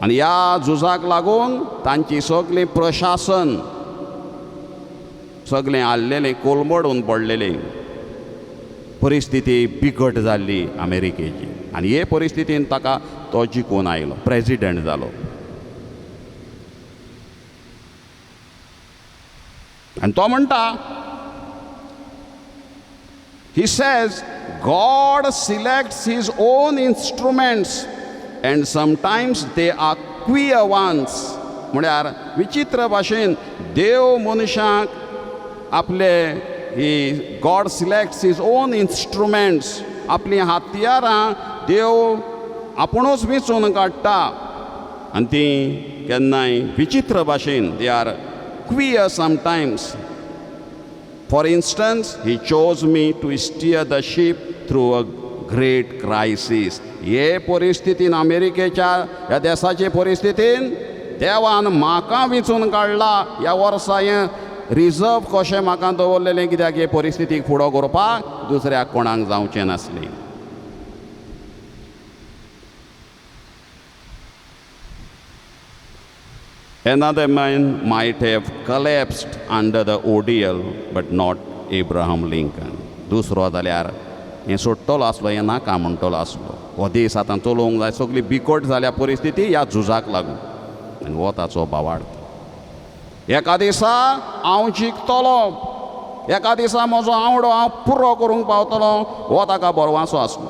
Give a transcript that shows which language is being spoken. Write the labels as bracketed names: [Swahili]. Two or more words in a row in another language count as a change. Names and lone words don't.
[Konkani] आनी ह्या झुजाक लागून तांची सगळीं प्रशासन सगळें आल्लेलें कोलमडून पडलेलें, परिस्थिती बिकट जाल्ली अमेरिकेची. आनी हे परिस्थितीन ताका तो जिखून आयलो, प्रेजिडेंट जालो. आनी तो म्हणटा, [English] he says, God selects his own instruments and sometimes they are queer ones. [Konkani] म्हळ्यार विचित्र भाशेन देव मनशाक आपले [English] God selects his own instruments, [Konkani] आपली हातयारां देव आपुणूच वेंचून काडटा आनी ती केन्नाय विचित्र भाशेन [English] they are queer sometimes. For instance, he chose me to steer the ship through a great crisis. [Konkani] हे परिस्थितीन अमेरिकेच्या ह्या देशाचे परिस्थितीन देवान म्हाका वेंचून काडला. ह्या वर्सा हें रिजर्व कशें म्हाका दवरलेलें, कित्याक हे परिस्थितीक फुडो करपाक दुसऱ्याक कोणाक जावचें नासलें. [English] Another man might have collapsed under the ordeal, but not Abraham Lincoln. [Konkani] दुसरो जाल्यार हें सोडटलो आसलो, हें नाका म्हणटलो आसलो. हो देश आतां चलोवंक जाय, सगळी बिकट जाल्या परिस्थिती ह्या झुजाक लागून. आनी हो ताचो भावार्थ. एका दिसा हांव जिखतलो, एका दिसा म्हजो आवडो हांव पुरो करूंक पावतलो, हो ताका बरवासो आसलो.